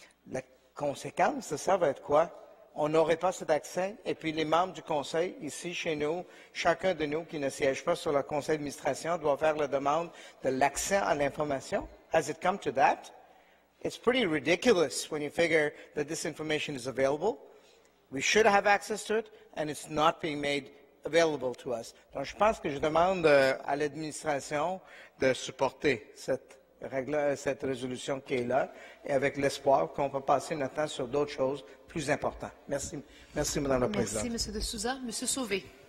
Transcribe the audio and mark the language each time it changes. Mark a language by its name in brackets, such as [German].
[French] La conséquence de ça va être quoi? On n'aurait pas cet accès, et puis les membres du Conseil, ici, chez nous, chacun de nous qui ne siège pas sur le Conseil d'administration doit faire la demande de l'accès à l'information. [English] Has it come to that? It's pretty ridiculous when you figure that this information is available. We should have access to it, and it's not being made available to us. [French] Donc, je pense que je demande à l'administration de supporter cette résolution qui est là, et avec l'espoir qu'on va passer notre temps sur d'autres choses plus importantes. Merci. Merci, Madame la Présidente. Merci, M. de Souza. M. Sauvé.